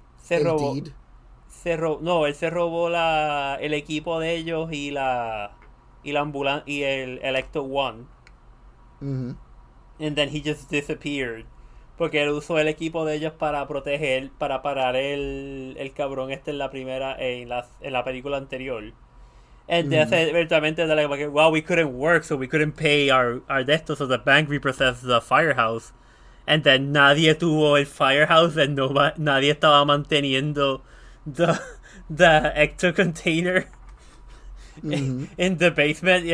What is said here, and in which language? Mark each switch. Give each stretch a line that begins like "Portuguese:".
Spanish: él se robó el equipo de ellos y la ambulancia y el Ecto One. Mm-hmm.
English: And then he just disappeared.
Spanish: Porque él usó el equipo de ellos para parar el cabrón en la primera, en la película anterior.
English: And eventualmente they're like, well, we couldn't work, so we couldn't pay our desto, so the bank repossessed the firehouse. And then
Spanish: nadie tuvo el
English: firehouse, and
Spanish: nadie estaba manteniendo
English: the ecto container in the basement.